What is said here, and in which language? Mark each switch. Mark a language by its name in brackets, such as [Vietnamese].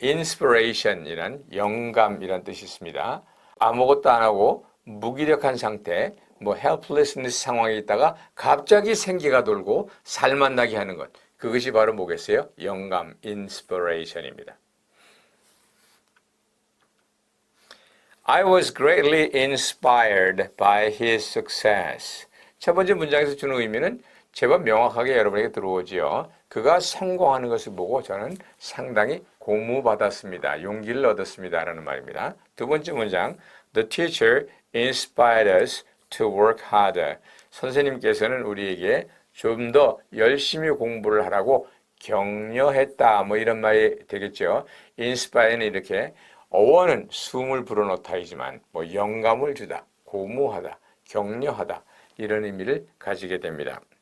[Korean] inspiration이란 영감이란 뜻이 있습니다. 아무것도 안 하고 무기력한 상태, 뭐 helplessness 상황에 있다가 갑자기 생기가 돌고 살맛 나게 하는 것. 그것이 바로 뭐겠어요? 영감, inspiration입니다. [English] I was greatly inspired by his success. [Korean] 첫 번째 문장에서 주는 의미는 제법 명확하게 여러분에게 들어오지요. 그가 성공하는 것을 보고 저는 상당히 고무받았습니다. 용기를 얻었습니다. 라는 말입니다. 두 번째 문장, [English] The teacher inspired us to work harder. [Korean] 선생님께서는 우리에게 좀 더 열심히 공부를 하라고 격려했다. 뭐 이런 말이 되겠죠. inspire는 이렇게 어원은 숨을 불어넣다이지만 뭐 영감을 주다, 고무하다, 격려하다 이런 의미를 가지게 됩니다.